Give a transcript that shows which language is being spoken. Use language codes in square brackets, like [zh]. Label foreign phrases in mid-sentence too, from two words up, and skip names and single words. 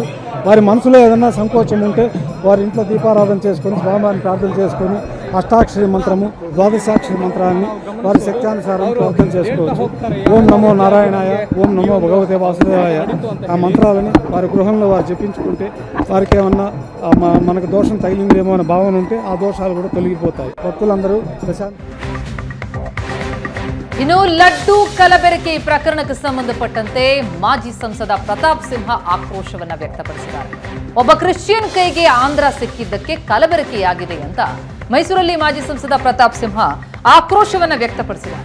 [te] వారి మనసులో ఏదైనా సంకోచం ఉంటే వారి ఇంట్లో దీపారాధన చేసుకొని స్వామివారిని ప్రార్థన చేసుకొని అష్టాక్షరి మంత్రము ద్వాదశాక్షరి మంత్రాన్ని వారి శక్త్యానుసారం ప్రార్థన చేసుకోవచ్చు. ఓం నమో నారాయణాయ, ఓం నమో భగవతే వాసుదేవాయ, ఆ మంత్రాలని వారి గృహంలో వారు జపించుకుంటే వారికి ఏమన్నా మనకు దోషం తగిలిందేమో అనే భావన ఉంటే ఆ దోషాలు కూడా తొలగిపోతాయి. భక్తులందరూ ప్రశాంత. [kn] ಇನ್ನು ಲಡ್ಡು ಕಲಬೆರಕೆ ಪ್ರಕರಣಕ್ಕೆ ಸಂಬಂಧಪಟ್ಟಂತೆ ಮಾಜಿ ಸಂಸದ ಪ್ರತಾಪ್ ಸಿಂಹ ಆಕ್ರೋಶವನ್ನ ವ್ಯಕ್ತಪಡಿಸಿದ್ದಾರೆ. ಒಬ್ಬ ಕ್ರಿಶ್ಚಿಯನ್ ಕೈಗೆ ಆಂಧ್ರ ಸಿಕ್ಕಿದ್ದಕ್ಕೆ ಕಲಬೆರಕೆಯಾಗಿದೆ ಅಂತ ಮೈಸೂರಲ್ಲಿ ಮಾಜಿ ಸಂಸದ ಪ್ರತಾಪ್ ಸಿಂಹ ಆಕ್ರೋಶವನ್ನ ವ್ಯಕ್ತಪಡಿಸಿದ್ದಾರೆ.